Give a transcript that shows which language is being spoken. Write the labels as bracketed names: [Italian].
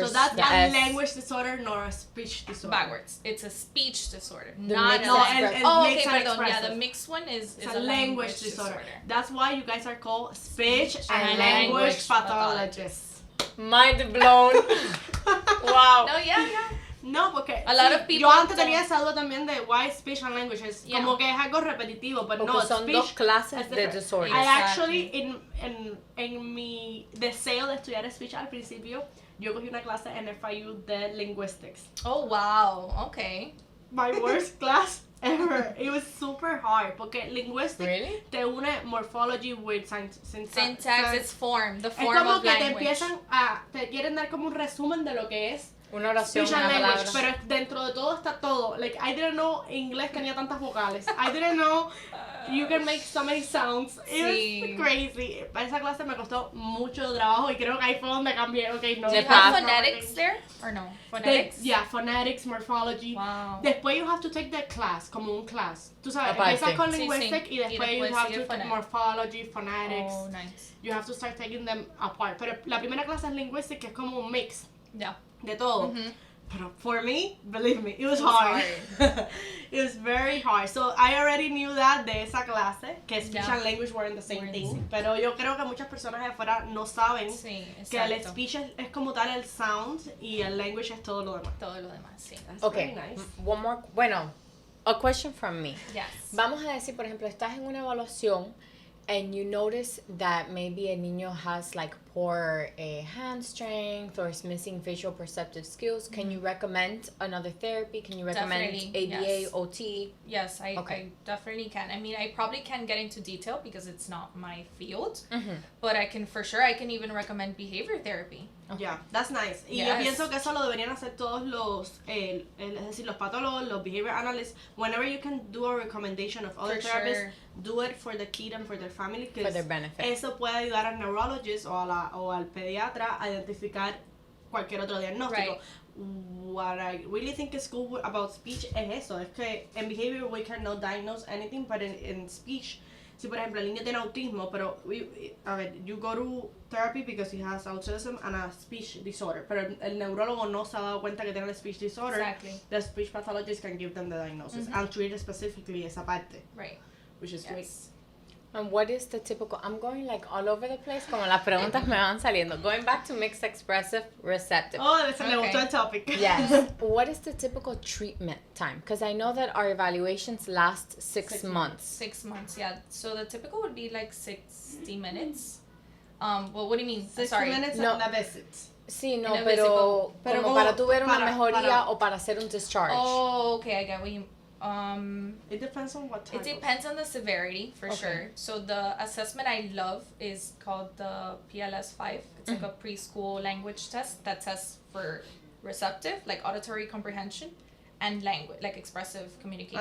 [English] So that's not a language disorder nor a speech disorder. Backwards. It's a speech disorder. Okay, pardon. Yeah, the mixed one is a language disorder. That's why you guys are called speech and language pathologists. Mind blown. Wow. No, yeah. [Spanish] No, porque [English] a lot of people [Spanish] yo antes tenía esa duda también de [English] why speech and languages, [Spanish] como que es algo repetitivo, pero no, son dos clases de disorder. [English] I actually, [Spanish] en mi deseo de estudiar speech al principio, yo cogí una clase en FIU de linguistics. Oh, wow, okay. [English] My worst class ever. It was super hard, [Spanish] porque [English] linguistics [Spanish] te une [English] morphology with syntax, its form, the form of language. [Spanish] Es como que te quieren dar como un resumen de lo que es una oración, una palabra. Pero dentro de todo está todo. [English] Like, I didn't know [Spanish] inglés tenía tantas vocales. [English] I didn't know You can make so many sounds. It's crazy. [Spanish] Esa clase me costó mucho trabajo y creo que ahí fue donde cambié. [English] Okay, no. Do you have phonetics there or no? Phonetics? Yeah, phonetics, morphology. Wow. [Spanish] Después [English] you have to take the class, [Spanish] como un [English] class. [Spanish] Tú sabes, empiezas con linguistic y después [English] you have to take morphology, phonetics. Oh, nice. You have to start taking them apart. [Spanish] Pero la primera clase es linguistic, que es como un mix de todo. [English] Pero for me, believe me, it was hard. It was very hard. So I already knew that [Spanish] de esa clase, que [English] speech and language weren't the same thing. [Spanish] Pero yo creo que muchas personas de afuera no saben que el speech es como tal el sound y el language es todo lo demás. Todo lo demás, sí. [English] That's okay, very nice. One more, [Spanish] bueno, [English] a question from me. Yes. [Spanish] Vamos a decir, por ejemplo, estás en una evaluación [English] and you notice that maybe a [Spanish] niño [English] has like poor hand strength or is missing visual perceptive skills. Can you recommend another therapy? Can you recommend ABA, OT? Yes, I definitely can. I mean, I probably can't get into detail because it's not my field, but I can even recommend behavior therapy. Okay. Yeah, that's nice. [Spanish] Y yo pienso que eso lo deberían hacer todos los, es decir, los patólogos, los behavior analysts. [English] Whenever you can do a recommendation of other therapists, do it for the kid and for their family. For their benefit. [Spanish] Eso puede ayudar al neurologist o al pediatra a identificar cualquier otro diagnóstico. [English] Right. What I really think is cool about speech [Spanish] es eso. Es que en behavior [English] we cannot diagnose anything, but in speech, [Spanish] si por ejemplo el niño tiene autismo, pero [English] you go to therapy because he has autism and a speech disorder, [Spanish] pero el neurólogo no se ha dado cuenta que tiene el speech disorder. [English] Exactly. The speech pathologist can give them the diagnosis and treat specifically [Spanish] esa parte. [English] Right. Which is great. And what is the typical, I'm going like all over the place, [Spanish] como las preguntas me van saliendo. [English] Going back to mixed expressive receptive. [Spanish] Oh, me gustó el topic. [English] Yes. What is the typical treatment time? Because I know that our evaluations last 6 months. 6 months, yeah. So the typical would be like 60 minutes. Well, what do you mean? 60 minutes no. [Spanish] en la visit. Sí, no, pero como para tú ver una mejoría o para hacer un discharge. [English] Oh, okay, I get what you it depends on what type. It depends on the severity, for sure. So the assessment I love is called the PLS-5. It's like a preschool language test that tests for receptive, like auditory comprehension, and language, like expressive communication.